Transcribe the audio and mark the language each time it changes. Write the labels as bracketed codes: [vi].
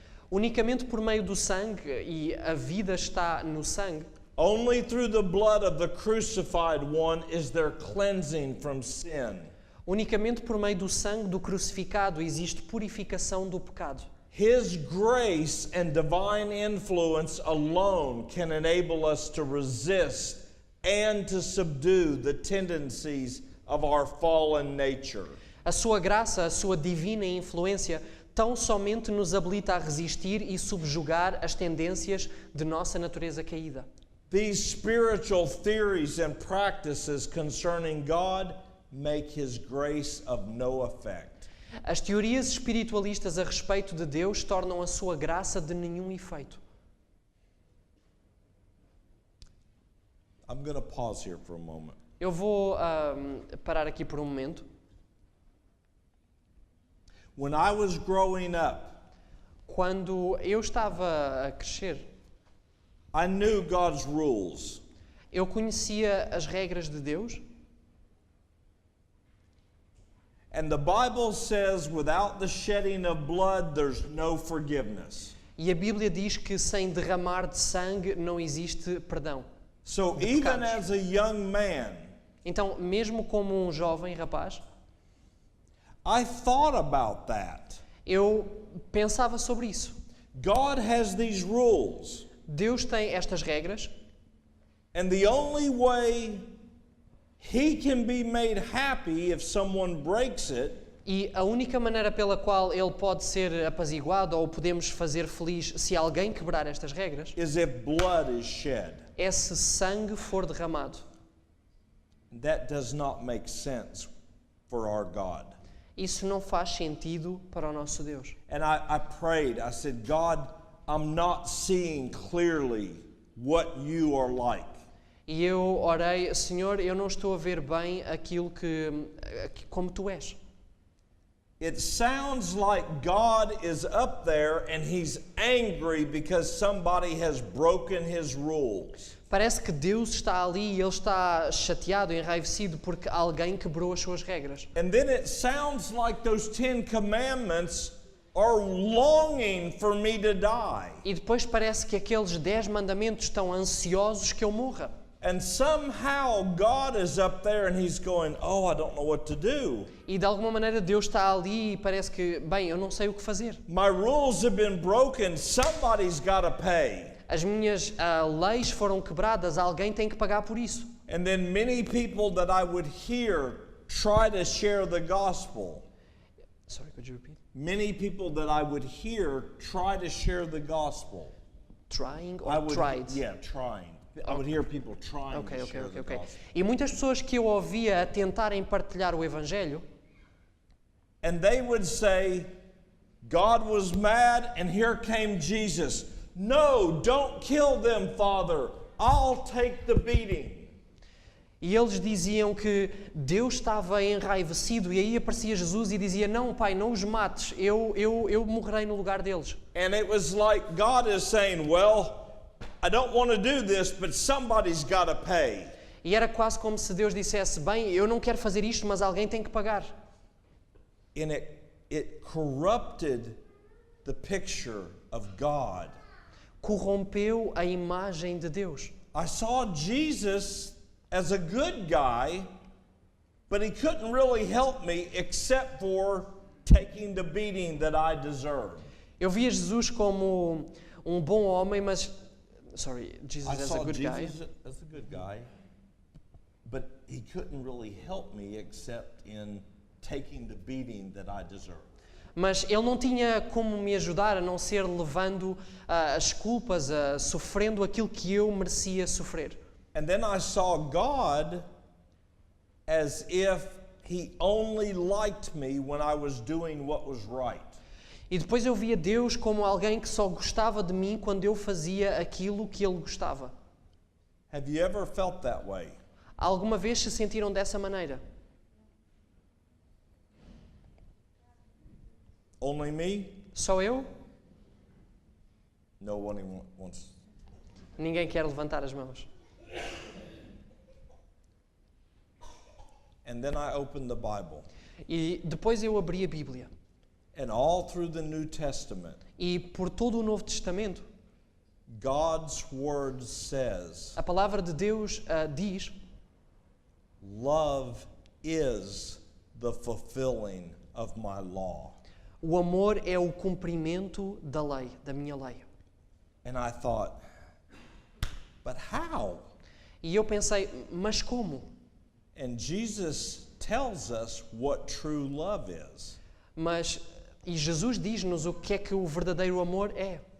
[pt] Unicamente por meio do sangue, e a vida está no sangue, [en] Only through the blood of the crucified one is there cleansing from sin. [pt] unicamente por meio do sangue do crucificado existe purificação do pecado. [en] His grace and divine influence alone can enable us to resist and to subdue the tendencies of our fallen nature. [pt] A sua graça, a sua divina influência, tão somente nos habilita a resistir e subjugar as tendências de nossa natureza caída. [en] These spiritual theories and practices concerning God make His grace of no effect. [pt] As teorias espiritualistas a respeito de Deus tornam a sua graça de nenhum efeito. [en] I'm going to pause here for a moment. [pt] Eu vou parar aqui por um momento. [en] When I was growing up, [pt] Quando eu estava a crescer, [en] I knew God's rules. [pt] eu conhecia as regras de Deus. [en] And the Bible says without the shedding of blood, there's no forgiveness. [pt] E a Bíblia diz que sem derramar de sangue não existe perdão. [en] So [pt] De [en] even [pt] pecados. [en] as a young man, [pt] Então, mesmo como um jovem rapaz, [en] I thought about that. [pt] eu pensava sobre isso. [en] God has these rules, [pt] Deus tem estas regras [en] and the only way He can be made happy if someone breaks it [pt] e a única maneira pela qual Ele pode ser apaziguado ou podemos fazer feliz se alguém quebrar estas regras [en] is if blood is shed. [pt] é se sangue for derramado. [en] That does not make sense for our God. [pt] Isso não faz sentido para o nosso Deus. [en] And I prayed, I said, God, I'm not seeing clearly what you are like. [pt] E eu orei, Senhor, eu não estou a ver bem aquilo como Tu és. [en] It sounds like God is up there and He's angry because somebody has broken His rules. [pt] Parece que Deus está ali e Ele está chateado, enraivecido porque alguém quebrou as suas regras. [en] And then it sounds like those 10 commandments are longing for me to die. [pt] E depois parece que aqueles 10 mandamentos estão ansiosos que eu morra. [en] And somehow God is up there and He's going, oh, I don't know what to do. [pt] E de alguma maneira Deus está ali e parece que, bem, eu não sei o que fazer. [en] My rules have been broken. Somebody's got to pay. [pt] As minhas leis foram quebradas, alguém tem que pagar por isso. [en] And then many people that I would hear try to share the gospel. Sorry, could you repeat? Many people that I would hear try to share the gospel. Trying I or would, tried? Yeah, trying. I would hear people trying Ok. to share the gospel. [pt] E muitas pessoas que eu ouvia a tentarem partilhar o Evangelho, [en] And they would say, God was mad and here came Jesus. No, don't kill them, Father. I'll take the beating. [pt] e eles diziam que Deus estava enraivecido e aí aparecia Jesus e dizia, não, Pai, não os mates, eu morrerei no lugar deles. [en] And it was like God is saying, well, I don't want to do this, but somebody's got to pay. [pt] E era quase como se Deus dissesse, bem, eu não quero fazer isto, mas alguém tem que pagar. [en] And it corrupted the picture of God. [pt] Corrompeu a imagem de Deus. [en] I saw Jesus as a good guy, but he couldn't really help me except for taking the beating that I deserved. [pt] Eu via Jesus como um bom homem, mas [en] sorry, Jesus I as saw a good guy. Jesus as a good guy, but he couldn't really help me except in taking the beating that I deserved. [pt] Mas ele não tinha como me ajudar a não ser levando as culpas, sofrendo aquilo que eu merecia sofrer. [en] And then I saw God as if he only liked me when I was doing what was right. [pt] E depois eu via Deus como alguém que só gostava de mim quando eu fazia aquilo que ele gostava. [en] Have you ever felt that way? [pt] Alguma vez se sentiram dessa maneira? [en] Only me? [pt] Só eu? [en] No one wants. [pt] Ninguém quer levantar as mãos. [en] And then I opened the Bible. [pt] E depois eu abri a Bíblia. [en] And all through the New Testament, [pt] E por todo o Novo Testamento, [en] God's word says, [pt] a palavra de Deus diz: [en] love is the fulfilling of my law. [pt] o amor é o cumprimento da lei, da minha lei. [en] And I thought, but how? [pt] E eu pensei, mas como? [en] And Jesus tells us what true love is. [pt] E Jesus diz-nos o que é que o verdadeiro amor é.